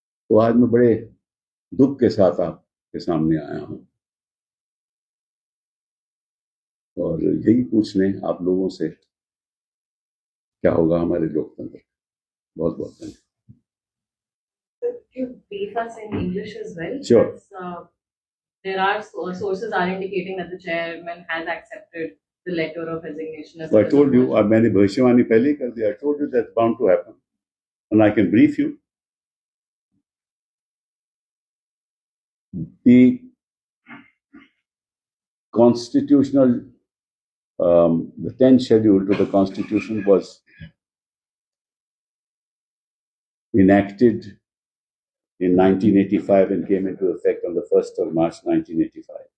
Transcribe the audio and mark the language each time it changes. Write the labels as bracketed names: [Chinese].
[Hindi] तो आज मैं बड़े दुख के साथ आपके सामने आया हूं और यही पूछने आप लोगों से क्या होगा हमारे लोकतंत्र। बहुत बहुत धन्यवाद। [English] Could you brief us in English as well? Sure. Because, there are sources are indicating that the chairman has accepted the letter of resignation. So I told you, [Hindi] मैंने भविष्यवाणी पहले ही कर दिया. [English] I told you that's bound to happen, and I can brief you. The constitutional, the 10th schedule to the Constitution was enacted in 1985 and came into effect on the 1st of March 1985.